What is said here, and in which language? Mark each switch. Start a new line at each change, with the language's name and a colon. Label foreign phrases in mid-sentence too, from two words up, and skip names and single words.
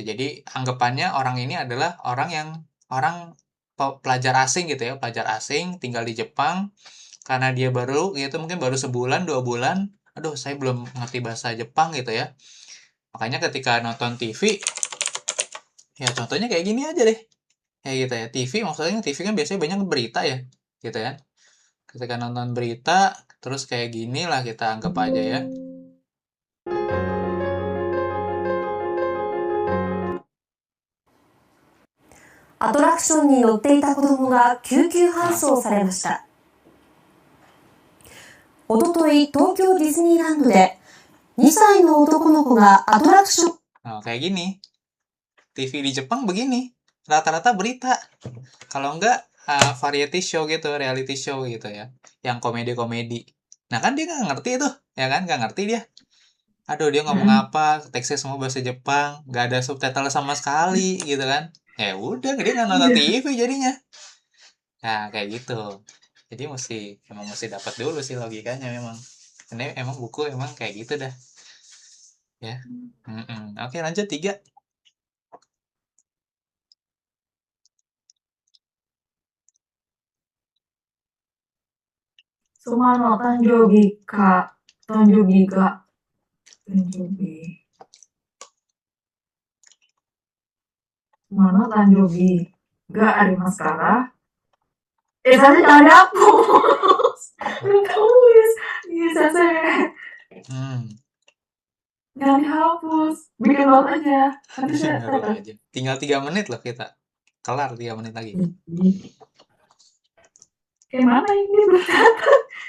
Indonesian: Jadi anggapannya orang ini adalah orang pelajar asing gitu ya, pelajar asing tinggal di Jepang karena dia baru gitu, mungkin baru sebulan 2 bulan, aduh saya belum ngerti bahasa Jepang gitu ya, makanya ketika nonton TV ya contohnya kayak gini aja deh, kayak gitu ya. TV maksudnya TV kan biasanya banyak berita ya gitu ya, ketika nonton berita terus kayak gini lah kita anggap aja ya.
Japanese: アトラクションに乗っていた子供が救急搬送されました。おととい、東京ディズニーランドで2歳の男の子がアトラクション
Indonesian: Nah, kayak gini. TV di Jepang begini. Rata-rata berita. Kalau enggak
English: variety show
Indonesian: gitu,
English: reality show
Indonesian: gitu ya. Yang komedi-komedi. Nah, kan dia nggak ngerti tuh, ya kan? Nggak ngerti dia. Aduh, dia ngomong apa? Teksnya semua bahasa Jepang, nggak ada subtitle sama sekali gitu kan. Ya udah, dia nggak nonton TV jadinya. Nah, kayak gitu. Jadi emang mesti dapat dulu sih logikanya memang. Ini emang buku emang kayak gitu dah. Ya. Oke, lanjut 3.
Japanese: 妻の誕生日が、誕生日。妻の誕生日がありますから。
Indonesian: saya jangan dihapus. Belum tulis. Bisa saya. Jangan dihapus. Bikin note aja. Nanti saya aja. Tinggal 3 menit loh kita. Kelar 3 menit lagi. Kayak mana ini bercatat?